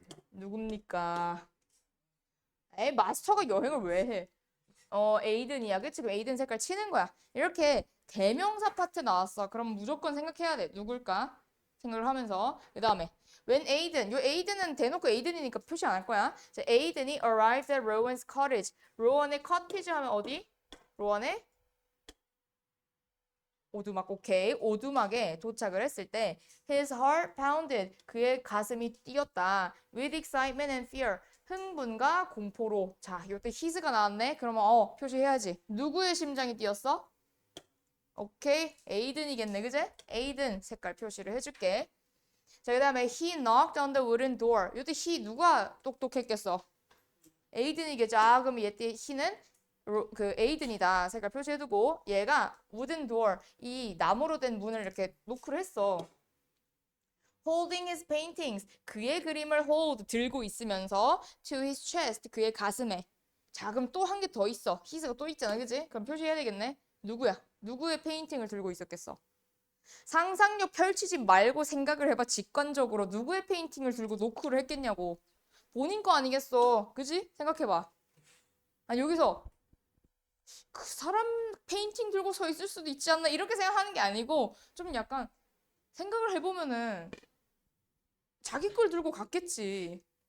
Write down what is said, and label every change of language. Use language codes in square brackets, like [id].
[ko] 누굽니까? 에이, 마스터가 여행을 왜 해? 에이든이야. 그치? 그럼 에이든 색깔 치는 거야. 이렇게 대명사 파트 나왔어. 그럼 무조건 생각해야 돼. 누굴까? 생각을 하면서. 그 다음에 [en] when Aiden. [ko] 요 Aiden은 대놓고 Aiden이니까 표시 안 할 거야. [en] 자, Aiden이 arrived at Rowan's cottage. [ko] 로원의 커티지 하면 어디? 로원의 오두막. 오케이. 오두막에 도착을 했을 때 [en] his heart pounded. [ko] 그의 가슴이 뛰었다. [en] with excitement and fear. [ko] 흥분과 공포로. 자, 이때 his가 나왔네. 그러면 표시해야지. 누구의 심장이 뛰었어? 오케이. 에이든이겠네. 그제? 에이든 색깔 표시를 해줄게. [en] 자, [ko] 그 다음에 [en] he knocked on the wooden door. [ko] 이때 he 누가 똑똑했겠어? 에이든이겠죠. 아, 그럼 얘때 he는 그 에이든이다. 색깔 표시해두고 얘가 wooden door 이 나무로 된 문을 이렇게 노크를 했어. [en] holding his paintings [ko] 그의 그림을 [en] hold [ko] 들고 있으면서 [en] to his chest [ko] 그의 가슴에. 자, 그럼 또 한 개 더 있어. his가 또 있잖아. 그지? 그럼 표시해야 되겠네. 누구야? 누구의 페인팅을 들고 있었겠어? 상상력 펼치지 말고 생각을 해봐. 직관적으로 누구의 페인팅을 들고 노크를 했겠냐고. 본인 거 아니겠어. 그지? 생각해봐. 아니 여기서 그 사람 페인팅 들고 서 있을 수도 있지 않나 이렇게 생각하는 게 아니고 좀 약간 생각을 해보면은 자기 걸 들고 갔겠지.